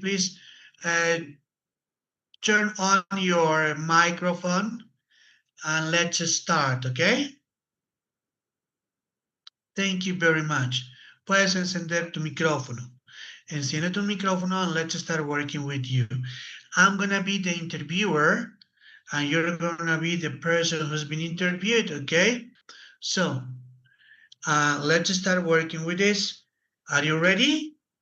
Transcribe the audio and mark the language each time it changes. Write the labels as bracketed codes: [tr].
[en] Please turn on your microphone and let's start, okay? Thank you very much. [es] Puedes encender tu micrófono. Enciende tu micrófono [en] and let's start working with you. I'm gonna be the interviewer and you're gonna be the person who's been interviewed, okay? So let's start working with this. Are you ready?